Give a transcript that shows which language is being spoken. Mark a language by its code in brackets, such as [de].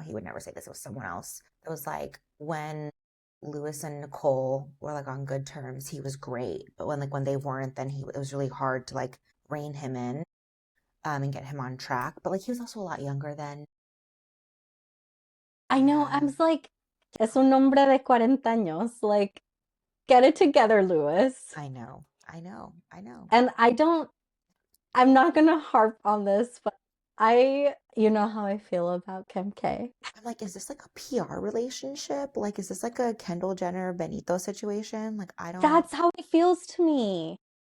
[en] He would never say this. It was someone else. It was like when Lewis and Nicole were like on good terms, he was great. But when they weren't, then it was really hard to like rein him in, and get him on track. But like he was also a lot younger then. I know. I Yeah, was like, [es] es un hombre de 40 años. [en] Like, get it together, Lewis. I know, I know, I know. And I'm not gonna harp on this, but you know how I feel about Kim K. I'm like, is this like a PR relationship? Like, is this like a Kendall Jenner Benito situation? Like, I don't That's how it feels to me.